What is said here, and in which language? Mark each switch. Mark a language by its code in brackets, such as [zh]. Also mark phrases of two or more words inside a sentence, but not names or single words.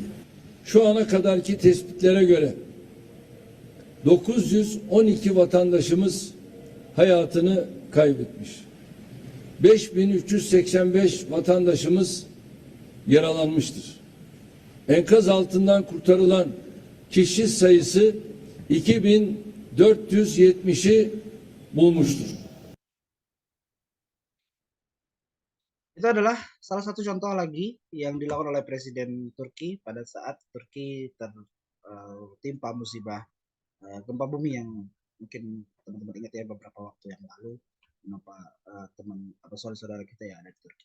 [tr] Şu ana kadarki tespitlere göre 912 vatandaşımız hayatını kaybetmiş. 5385 vatandaşımız yaralanmıştır. Enkaz altından kurtarılan kişi sayısı 2470'i bulmuştur. [id] Itu adalah salah satu contoh lagi yang dilakukan oleh Presiden Turki pada saat Turki tertimpa musibah gempa bumi yang mungkin teman-teman ingat ya beberapa waktu yang lalu menimpa teman atau saudara-saudara kita yang ada di Turki.